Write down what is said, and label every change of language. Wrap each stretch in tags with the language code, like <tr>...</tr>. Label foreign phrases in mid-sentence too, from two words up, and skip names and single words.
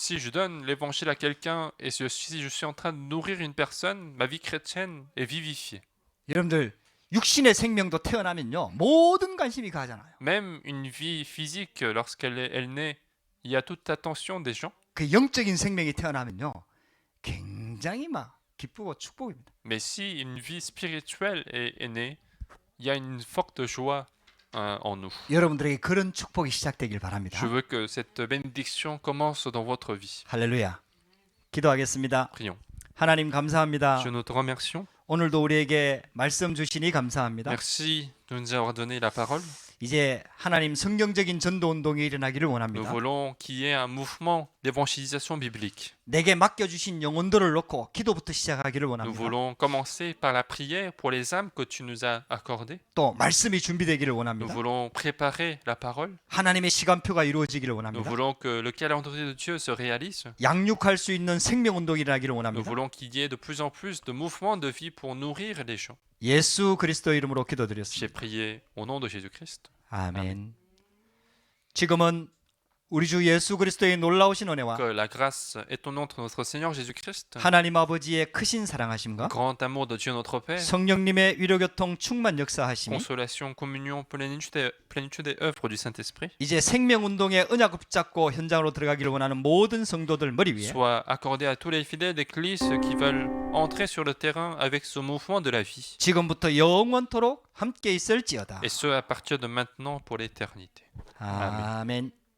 <fr>Si je donne l'évangile à quelqu'un et si je suis en train de nourrir une personne, ma vie chrétienne est vivifiée.</fr> <ko>여러분들 육신의 생명도 태어나면요 모든 관심이 가잖아요.</ko> <fr>Même une vie physique, lorsqu'elle naît, il y a toute l'attention des gens.</fr> <ko>그 영적인 생명이 태어나면요 굉장히 막 기쁘고 축복입니다.</ko> <fr>Mais si une vie spirituelle est née, il y a une forte joie en nous.</fr> <ko>여러분들에게 그런 축복이 시작되길 바랍니다.</ko> <fr>Je veux que cette bénédiction commence dans votre vie.</fr> <ko>할렐루야. 기도하겠습니다.</ko> <fr>Prions.</fr> <ko>하나님 감사합니다.</ko> <fr>Dieu, nous te remercions.</fr> <ko>오늘도 우리에게 말씀 주시니 감사합니다.</ko> <fr>Merci de nous avoir donné la parole.</fr> <ko>이제 하나님 성경적인 전도 운동이 일어나기를</ko> <fr>Nous</fr> <ko>원합니다.</ko> <fr>voulons qu'il y ait un mouvement d'évangélisation biblique.</fr> <ko>내게 맡겨주신 영혼들을 놓고 기도부터 시작하기를</ko> <fr>Nous</fr> <ko>원합니다.</ko> <fr>voulons commencer par la prière pour les âmes que tu nous as accordées.</fr> <ko>또 말씀이 준비되기를</ko> <fr>Nous</fr> <ko>원합니다.</ko> <fr>voulons préparer la parole.</fr> <ko>하나님의 시간표가 이루어지기를</ko> <fr>Nous</fr> <ko>원합니다.</ko> <fr>voulons que le calendrier de Dieu se réalise.</fr> <ko>양육할 수 있는 생명 운동이 일어나기를</ko> <fr>Nous</fr> <ko>원합니다.</ko> <fr>voulons qu'il y ait de plus en plus de mouvements de vie pour nourrir les gens.</fr> <ko>예수 그리스도 이름으로</ko> <fr>J'ai</fr> <ko>기도드렸습니다.</ko> <fr>prié au nom de Jésus-Christ.</fr> <ko>아멘. 지금은 우리 주 예수 그리스도의 놀라우신 은혜와</ko> <fr>Que la grâce est au nom de notre Seigneur Jésus-Christ,</fr> <ko>하나님 아버지의 크신 사랑하심과</ko> <fr>grand amour de Dieu notre Père,</fr> <ko>성령님의 위로교통 충만 역사하심이</ko> <fr>consolation, communion, plénitude et œuvre du Saint-Esprit</fr> <ko>이제 생명 운동의 언약 붙잡고 현장으로 들어가기를 원하는 모든 성도들 머리 위에</ko> <fr>soit accordé à tous les fidèles d'Église qui veulent entrer sur le terrain avec ce mouvement de la vie,</fr> <ko>지금부터 영원토록 함께 있을지어다.</ko> <fr>et ce à partir de maintenant pour l'éternité.</fr> <ko>아멘.</ko>